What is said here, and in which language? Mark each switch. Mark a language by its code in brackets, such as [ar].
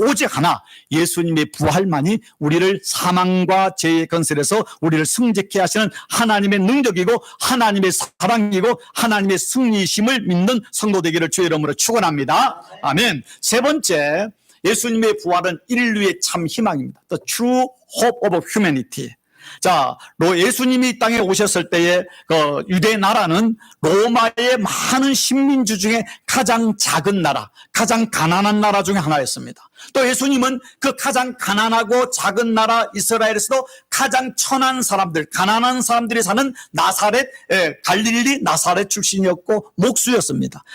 [ko] 오직 하나, 예수님의 부활만이 우리를 사망과 죄의 건설에서 우리를 승리케 하시는 하나님의 능력이고 하나님의 사랑이고 하나님의 승리심을 믿는 성도 되기를 주의 이름으로 축원합니다. 아멘. 세 번째, 예수님의 부활은 인류의 참 희망입니다. [en] The true hope of humanity. [ko] 자, 예수님이 이 땅에 오셨을 때에 그 유대 나라는 로마의 많은 식민지 중에 가장 작은 나라, 가장 가난한 나라 중에 하나였습니다. 또 예수님은 그 가장 가난하고 작은 나라 이스라엘에서도 가장 천한 사람들, 가난한 사람들이 사는 나사렛, 갈릴리 나사렛 출신이었고 목수였습니다.